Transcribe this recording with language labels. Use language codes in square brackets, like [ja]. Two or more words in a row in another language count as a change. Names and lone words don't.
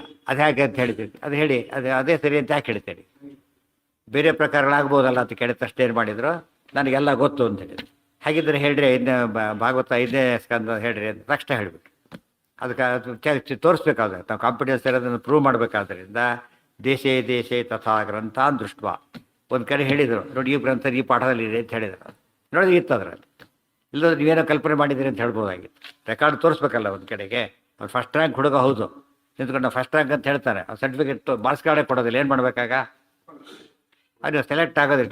[kn] ಅದು ಹೇಗೆ ಅಂತ ಹೇಳಿದ್ರು, ಅದು ಹೇಳಿ ಅದೇ ಸರಿ ಅಂತ ಯಾಕೆ ಹೇಳ್ತೇನೆ, ಬೇರೆ ಪ್ರಕಾರಗಳಾಗ್ಬೋದಲ್ಲ ಅಂತ ಕೇಳಿದ ತಕ್ಷಣ ಏನು ಮಾಡಿದರು, ನನಗೆಲ್ಲ ಗೊತ್ತು ಅಂತ ಹೇಳಿದ್ರು. ಹಾಗಿದ್ರೆ ಹೇಳ್ರಿ, ಭಾಗವತ 5ನೇ ಸ್ಕಂದ ಹೇಳ್ರಿ ಅಂತ ತಕ್ಷಣ ಹೇಳಿಬಿಟ್ರು. ಅದಕ್ಕೆ ತೋರಿಸ್ಬೇಕಾದ್ರೆ ನಾವು ಕಾಂಪಿಟೆನ್ಸ್ ಇರೋದನ್ನು ಪ್ರೂವ್ ಮಾಡಬೇಕಾದ್ರಿಂದ [sa] ದೇಶೇ ತಥಾ ಗ್ರಂಥಾನ್ ದೃಷ್ಟ್ವಾ. [kn] ಒಂದು ಕಡೆ ಹೇಳಿದರು, ನೋಡಿ ಈ ಗ್ರಂಥ ಈ ಪಾಠದಲ್ಲಿ ಇದೆ ಅಂತ ಹೇಳಿದರು, ನೋಡಿ ಇತ್ತು ಅದರಲ್ಲಿ, ಇಲ್ಲದ್ರೆ ನೀವೇನೋ ಕಲ್ಪನೆ ಮಾಡಿದ್ದೀರಿ ಅಂತ ಹೇಳ್ಬೋದಾಗಿತ್ತು. ರೆಕಾರ್ಡ್ ತೋರಿಸ್ಬೇಕಲ್ಲ ಒಂದು ಕಡೆಗೆ. ಅವ್ರು [en] first rank [kn] ಹುಡುಗ ಹೌದು, ನಿಂತ್ಕೊಂಡು [en] first rank [kn] ಅಂತ ಹೇಳ್ತಾರೆ, ಆ [en] certificate marks card [kn] ಕೊಡೋದಿಲ್ಲ, ಏನು ಮಾಡಬೇಕಾಗ? ಅದು ಸೆಲೆಕ್ಟ್ ಆಗೋದಿಲ್ಲ.